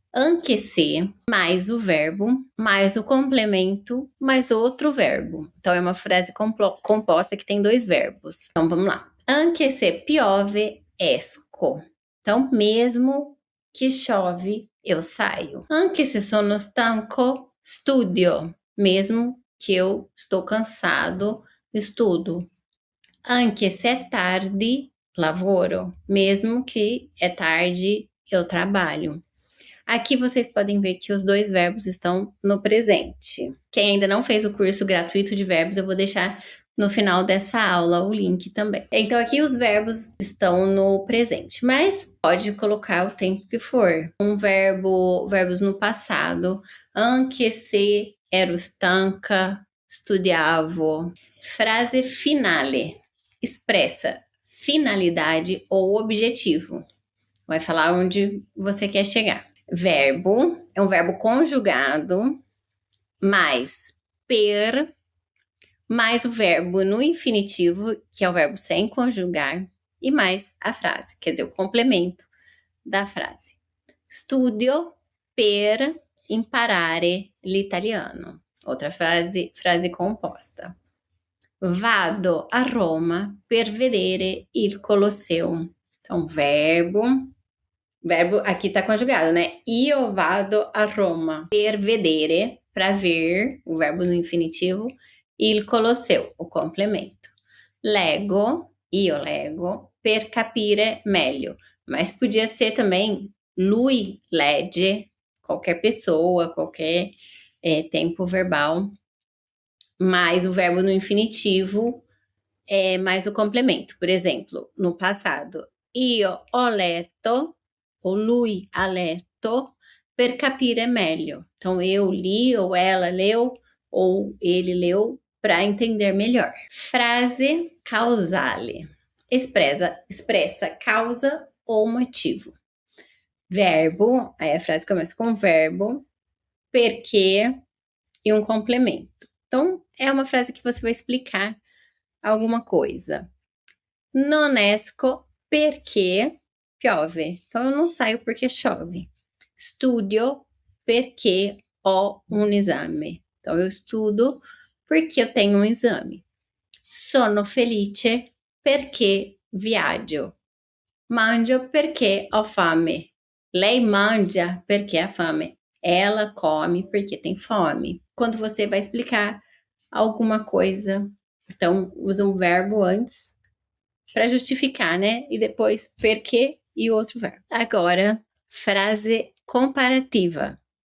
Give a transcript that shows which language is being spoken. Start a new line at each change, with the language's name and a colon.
Italian: Anche se,
Portuguese: mais o verbo, mais o complemento, mais outro verbo. Então, é uma frase composta que tem dois verbos. Então, vamos lá.
Italian: Anche se piove, esco.
Portuguese: Então, mesmo que chove, eu saio.
Italian: Anche se sono stanco, studio.
Portuguese: Mesmo que eu estou cansado, estudo.
Italian: Anche se é tarde, lavoro.
Portuguese: Mesmo que é tarde, eu trabalho. Aqui vocês podem ver que os dois verbos estão no presente. Quem ainda não fez o curso gratuito de verbos, eu vou deixar no final dessa aula o link também. Então aqui os verbos estão no presente, mas pode colocar o tempo que for. Verbos no passado.
Italian: Anche se ero stanca, studiavo. Frase finale.
Portuguese: Expressa finalidade ou objetivo. Vai falar onde você quer chegar. Verbo é um verbo conjugado, mais per, mais o verbo no infinitivo, que é o verbo sem conjugar, e mais a frase, quer dizer, o complemento da frase.
Italian: Studio per imparare l'italiano.
Portuguese: Outra frase composta.
Italian: Vado a Roma per vedere il Colosseo.
Portuguese: Então, verbo aqui tá conjugado, né?
Italian: Io vado a Roma per vedere,
Portuguese: para ver, o verbo no infinitivo,
Italian: il Colosseo,
Portuguese: o complemento.
Italian: Io leggo, per capire meglio.
Portuguese: Mas podia ser também
Italian: lui legge,
Portuguese: qualquer pessoa, qualquer tempo verbal, mais o verbo no infinitivo, mais o complemento. Por exemplo, no passado,
Italian: io ho letto,
Portuguese: ou
Italian: lui ha letto, per capire meglio.
Portuguese: Então, eu li, ou ela leu, ou ele leu, para entender melhor.
Italian: Frase causale.
Portuguese: Expressa causa ou motivo. Verbo, aí a frase começa com verbo, perché e um complemento. Então, é uma frase que você vai explicar alguma coisa.
Italian: Non esco perché piove.
Portuguese: Então, eu não saio porque chove.
Italian: Studio perché ho un esame.
Portuguese: Então, eu estudo porque eu tenho um exame.
Italian: Sono felice perché viaggio. Mangio perché ho fame. Lei mangia perché ha fame.
Portuguese: Ela come porque tem fome. Quando você vai explicar alguma coisa, então usa um verbo antes para justificar, né? E depois perquê e outro verbo. Agora, frase comparativa.